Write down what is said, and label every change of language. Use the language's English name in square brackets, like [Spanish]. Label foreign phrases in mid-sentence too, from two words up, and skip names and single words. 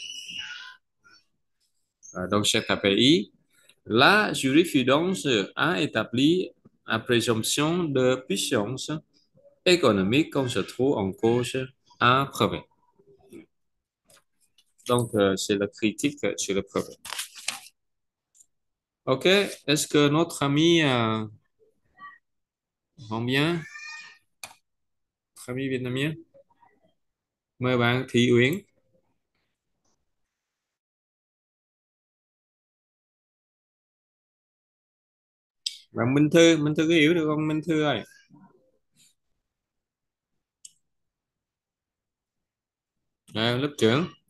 [French] Dans chaque pays, la jurisprudence a établi une présomption de puissance économique quand se trouve en cause un brevet. Donc, c'est la critique sur le brevet. OK, est-ce que notre ami vont bien? Notre ami vietnamien? [Vietnamese] Mời bạn Thị Uyển. Bạn Minh Thư có hiểu được không Minh Thư ơi? Lớp trưởng.